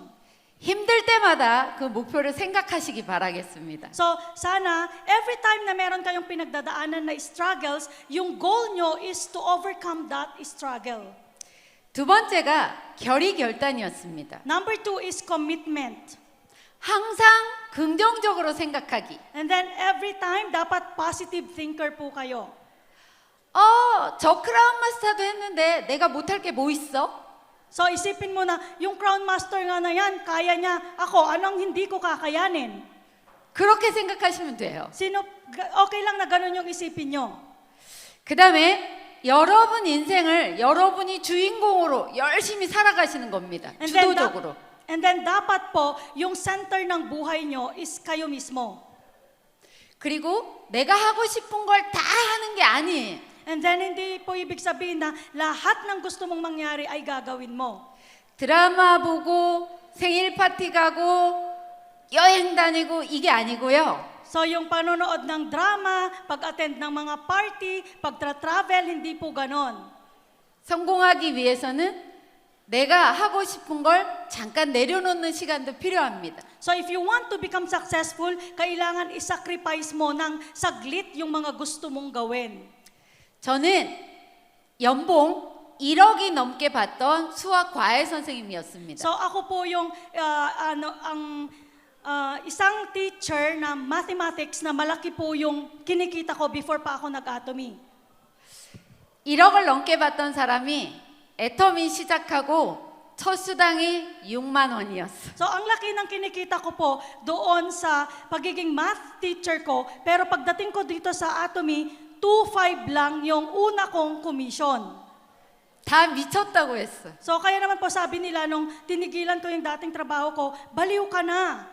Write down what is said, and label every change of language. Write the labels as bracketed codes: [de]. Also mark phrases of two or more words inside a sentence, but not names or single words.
[ko] 힘들 때마다 그 목표를 생각하시기 바라겠습니다. [tl] So, sana, [en] every time [tl] na meron kayong pinagdadaanan na struggles, yung goal nyo [en] is to overcome that struggle. [ko] 두 번째가 결의결단이었습니다. [en] Number 2 is commitment. [ko] 항상 긍정적으로 생각하기. [en] And then every time, [tl] dapat [en] positive thinker [tl] po kayo. [ko] 저 크라운 마스터도 했는데 내가 못할 게 뭐 있어? [tl] So, isipin mo na, yung Crown Master nga na yan, kaya niya. Ako, anong hindi ko kakayanin? [ko] 그렇게 생각하시면 돼요. [tl] Okay lang na ganun yung isipin nyo. [ko] 그 다음에 여러분 인생을 여러분이 주인공으로 열심히 살아가시는 겁니다. 주도적으로. [en] And then [tl] dapat po, yung center ng buhay nyo is kayo mismo. [ko] 그리고 내가 하고 싶은 걸 다 하는 게 아니에요. [en] And then [tl] hindi po ibig sabihin na lahat ng gusto mong mangyari ay gagawin mo. [ko] 드라마 보고 생일 파티 가고 여행 다니고 이게 아니고요. [tl] So yung panonood ng drama, pag-attend ng mga party, pag-travel, hindi po ganon. [ko] 성공하기 위해서는 내가 하고 싶은 걸 잠깐 내려놓는 시간도 필요합니다. [en] So if you want to become successful, [tl] kailangan i-sacrifice mo ng saglit yung mga gusto mong gawin. [ko] 저는 연봉 1억이 넘게 받던 수학 과외 선생님이었습니다. [tl] So ako po yung isang teacher na mathematics na malaki po yung kinikita ko before pa ako nag-Atomy. [ko] 1억을 넘게 받던 사람이 애터미 시작하고 첫 수당이 6만 원이었어. [tl] So ang laki ng kinikita ko po doon sa pagiging math teacher ko, pero pagdating ko dito sa Atomy, 2.5 lang yung una kong commission. [ko] 다 미쳤다고 했어. [tl] So kaya naman po sabi nila nung tinigilan ko yung dating trabaho ko, baliw ka na.